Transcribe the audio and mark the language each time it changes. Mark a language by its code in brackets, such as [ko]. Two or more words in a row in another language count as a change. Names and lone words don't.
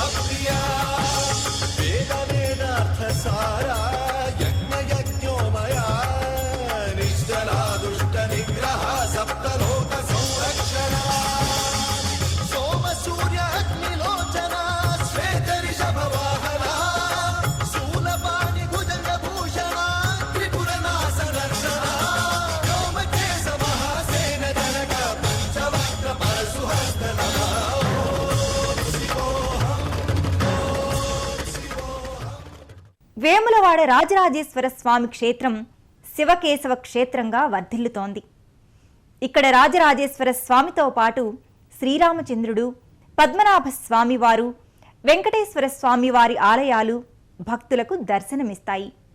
[sa] प्रिया वेद वेदार्थ सारा यज्ञ यज्ञोमया निश्चला दुष्ट निग्रह सप्तलोक संरक्षणा सोम सूर्य अग्निलोचना श्वेत ऋषभ वाहना शूलपाणि भुजंग भूषणा त्रिपुर नाशनर्षणा व्योमकेश महासेन जनक पंचवक्त्र परशुहस्त नमः [te] వేములవాడ రాజరాజేశ్వర స్వామి క్షేత్రం శివకేశవ క్షేత్రంగా వర్ధిల్లుతోంది. ఇక్కడ రాజరాజేశ్వర స్వామితో పాటు శ్రీరామచంద్రుడు, పద్మనాభ స్వామివారు, వెంకటేశ్వర స్వామివారి ఆలయాలు భక్తులకు దర్శనమిస్తాయి.